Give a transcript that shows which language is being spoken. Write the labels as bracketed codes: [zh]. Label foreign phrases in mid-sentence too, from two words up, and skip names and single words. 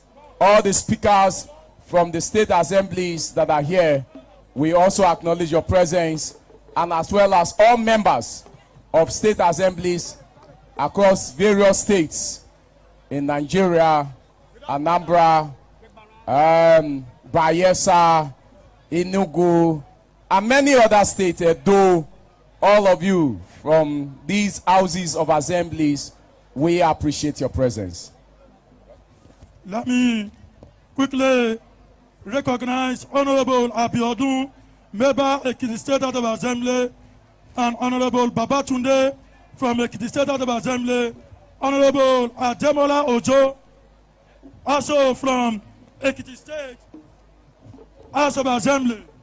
[en] All the speakers from the state assemblies that are here, we also acknowledge your presence, and as well as all members of state assemblies across various states in Nigeria, Anambra, Bayelsa, Enugu, and many other states, though all of you from these houses of assemblies, we appreciate your presence. Let me quickly recognize Honorable Abiodun, member Ekiti State House of Assembly, and Honorable Babatunde from Ekiti State House of Assembly, Honorable Ademola Ojo, also from Ekiti State House of Assembly.